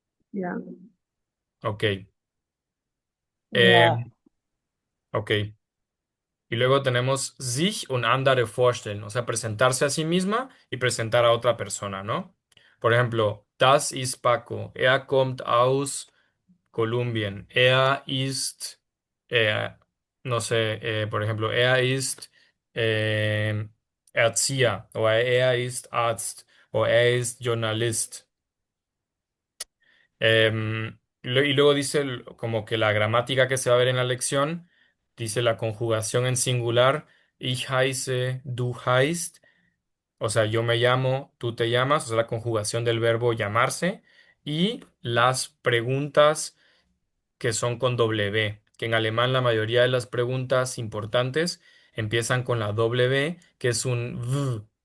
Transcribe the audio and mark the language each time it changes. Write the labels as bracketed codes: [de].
[es] Ya. Ok. Ya. Eh, ok. Y luego tenemos [de] sich und andere vorstellen, [es] o sea, presentarse a sí misma y presentar a otra persona, ¿no? Por ejemplo, [de] das ist Paco. Er kommt aus Kolumbien. Er ist, eh, [es] no sé, por ejemplo, [de] er ist Erzieher o er ist Arzt o er ist Journalist. [es] Y luego dice como que la gramática que se va a ver en la lección, dice la conjugación en singular, [de] ich heiße, du heißt, [es] o sea, yo me llamo, tú te llamas, o sea, la conjugación del verbo llamarse, y las preguntas que son con W, que en alemán la mayoría de las preguntas importantes empiezan con la W, que es un V.